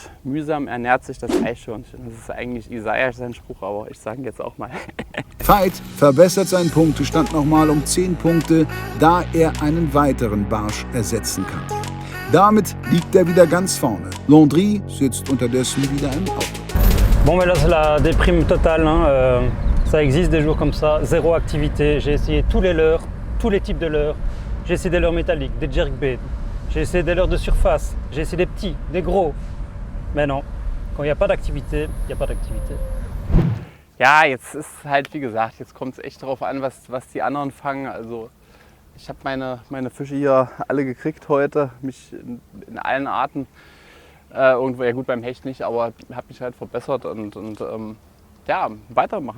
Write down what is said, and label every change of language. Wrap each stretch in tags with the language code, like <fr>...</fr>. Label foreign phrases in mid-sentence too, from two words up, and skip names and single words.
<de>Mühsam ernährt sich das Eichhörnchen. Das ist eigentlich Isaiah sein Spruch, aber ich sage ihn jetzt auch mal. Veit verbessert seinen Punktestand nochmal um 10 Punkte, da er einen weiteren Barsch ersetzen kann. Damit liegt er wieder ganz vorne. Landry sitzt unterdessen wieder im Auto.</de> <fr>Bon, mais là c'est la déprime totale. Hein. Ça existe des jours comme ça, zéro activité. J'ai essayé tous les leurres, tous les types de leurres. J'ai essayé des leurres métalliques, des jerkbaits. J'ai essayé des leurres de surface. J'ai essayé des petits, des gros. Mais non, quand il n'y a pas d'activité, il n'y a pas d'activité.</fr> <de>Ja, jetzt ist halt wie gesagt, jetzt kommt es echt darauf an, was die anderen fangen. Also ich habe meine Fische hier alle gekriegt heute, mich in allen Arten. Irgendwo, ja gut, beim Hecht nicht, aber habe mich halt verbessert und ja, weitermachen.</de>